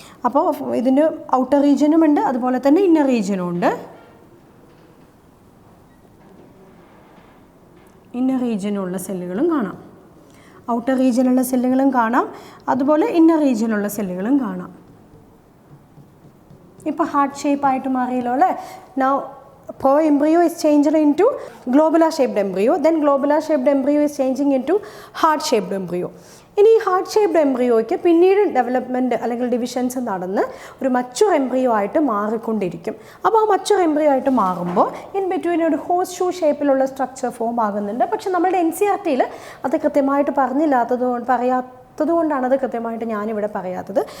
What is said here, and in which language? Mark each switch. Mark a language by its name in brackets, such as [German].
[Malayalam] അപ്പോൾ ഇതിന് ഔട്ടർ റീജിയനും ഉണ്ട്, അതുപോലെ തന്നെ ഇന്നർ റീജിയനും ഉണ്ട്. ഇന്നർ റീജിയനുള്ള സെല്ലുകളും കാണാം, ഔട്ടർ റീജിയനുള്ള സെല്ലുകളും കാണാം, അതുപോലെ ഇന്നർ റീജിയനുള്ള സെല്ലുകളും കാണാം. ഇപ്പോൾ ഹാർട്ട് ഷേപ്പായിട്ട് മാറിയല്ലോ അല്ലേ. [English] Now pro embryo is changed into globular shaped embryo, then globular shaped embryo is changing into heart shaped embryo. [Malayalam] ഇനി ഈ ഹാർട്ട് ഷേപ്ഡ് എംബ്രിയോയ്ക്ക് പിന്നീട് ഡെവലപ്മെൻറ്റ് അല്ലെങ്കിൽ ഡിവിഷൻസ് നടന്ന് ഒരു മച്ചുർ എംബ്രിയോ ആയിട്ട് മാറിക്കൊണ്ടിരിക്കും. അപ്പോൾ ആ മച്ചുർ എംബ്രിയോ ആയിട്ട് മാറുമ്പോൾ [English] in between [Malayalam] ഒരു ഹോസ് ഷൂ ഷേപ്പിലുള്ള സ്ട്രക്ചർ ഫോം ആകുന്നുണ്ട്. പക്ഷെ നമ്മളുടെ NCERT-യിൽ അത് കൃത്യമായിട്ട് പറയാത്തതുകൊണ്ടാണ് അത് കൃത്യമായിട്ട് ഞാനിവിടെ പറയാത്തത്.